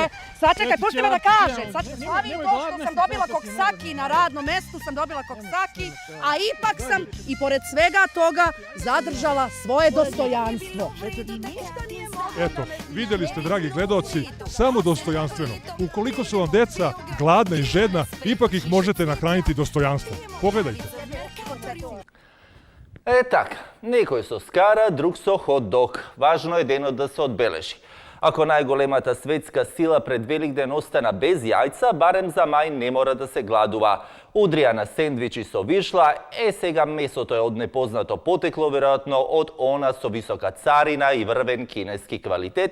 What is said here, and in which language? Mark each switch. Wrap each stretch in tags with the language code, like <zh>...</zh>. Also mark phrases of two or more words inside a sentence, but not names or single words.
<sr>Sačekaj, pušti me da kažem. Slavim to što sam dobila koksaki na radnom mestu, sam dobila koksaki, a ipak sam i pored svega toga zadržala svoje dostojanstvo. Eto, videli ste, dragi gledaoci, samo dostojanstveno. Ukoliko su vam deca gladna i žedna, ipak ih možete nahraniti dostojanstvo. Pogledajte.</sr> <mk>Так, некој со скара, друг со хот-дог. Важно е денот да се одбележи. Ако најголемата светска сила пред Великден остана без јајца, барем за мај не мора да се гладува. Удрија на сендвичи со вишла, сега месото е од непознато потекло, веројатно од она со висока царина и врвен кинески квалитет.</mk>